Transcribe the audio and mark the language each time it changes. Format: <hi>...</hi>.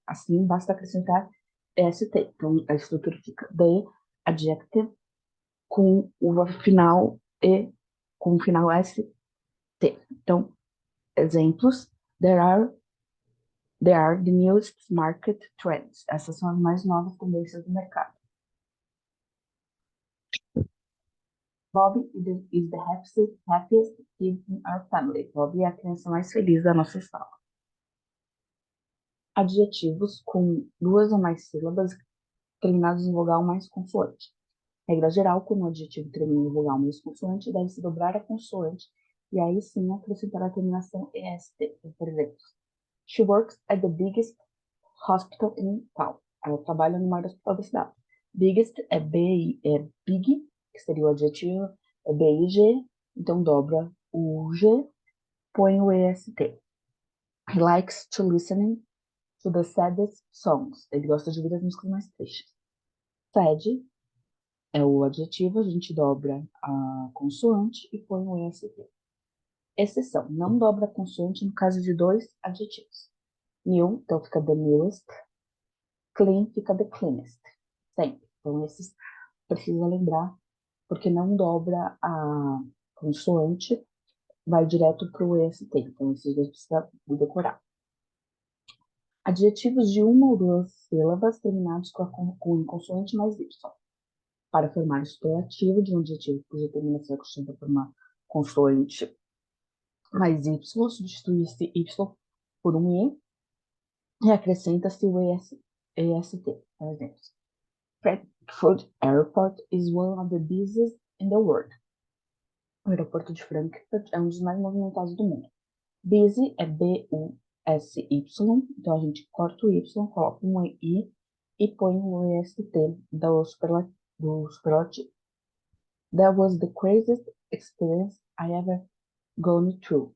<pt>Assim, basta acrescentar est. Então, a estrutura fica</pt> <en>the adjective</en> <pt>com o final e com o final st. Então, exemplos:</pt> <en>there are the newest market trends.</en> <pt>Essas são as mais novas tendências do mercado.</pt> <en>Bob is the happiest kid in our family.</en> <pt>Bob é a criança mais feliz da nossa sala. Adjetivos com duas ou mais sílabas terminados em vogal mais consoante. Regra geral, quando o adjetivo termina em vogal mais consoante, deve-se dobrar a consoante e aí sim acrescentar a terminação est. Por exemplo,</pt> <en>she works at the biggest hospital in town.</en> <pt>Ela trabalha no maior hospital da cidade. Biggest é big, que seria o adjetivo, é big, então dobra o g, põe o est.</pt> <en>He likes to listen to the saddest songs.</en> <pt>Ele gosta de ouvir as músicas mais tristes. Sad é o adjetivo, a gente dobra a consoante e põe o est. Exceção, não dobra a consoante no caso de dois adjetivos. New, então fica the newest. Clean fica the cleanest. Sempre. Então, esses precisa lembrar, porque não dobra a consoante, vai direto para o est. Então, esses dois precisa decorar. Adjetivos de uma ou duas sílabas terminados com consoante mais y. Para formar o superlativo de um adjetivo cuja terminação é constituída por uma consoante mais y, substitui-se y por um i e acrescenta-se o est.</pt> <en>Por exemplo, Frankfurt Airport is one of the busiest in the world.</en> <pt>O aeroporto de Frankfurt é um dos mais movimentados do mundo. Busy é B-U-S-Y, então a gente corta o y, coloca um i e põe o est do superlativo.</pt> <en>That was the craziest experience I ever gone through.</en>